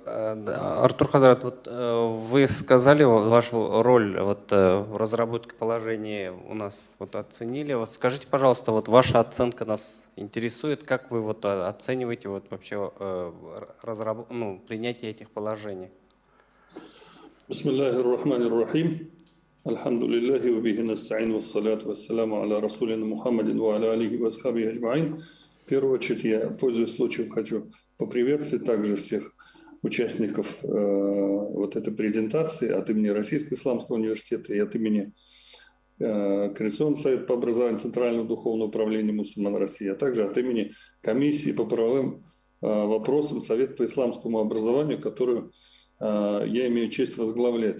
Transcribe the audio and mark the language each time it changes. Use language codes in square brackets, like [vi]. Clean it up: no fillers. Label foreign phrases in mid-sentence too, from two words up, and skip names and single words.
[ru] Артур Хазрат, вот вы сказали вашу роль вот, в разработке положения у нас вот оценили. Вот скажите, пожалуйста, вот ваша оценка нас интересует, как вы вот оцениваете вот вообще принятие этих положений? [ar] بسم الله الرحمن الرحيم. الحمد لله وبه نستعين والصلاة والسلام على رسولنا محمد وعلى آله وأصحاب أجمعين. [ru] В первую очередь я, пользуясь случаем, хочу поприветствовать также всех участников вот этой презентации от имени Российского исламского университета и от имени Координационного совета по образованию Центрального духовного управления мусульман России, а также от имени комиссии по правовым вопросам Совета по исламскому образованию, которую я имею честь возглавлять.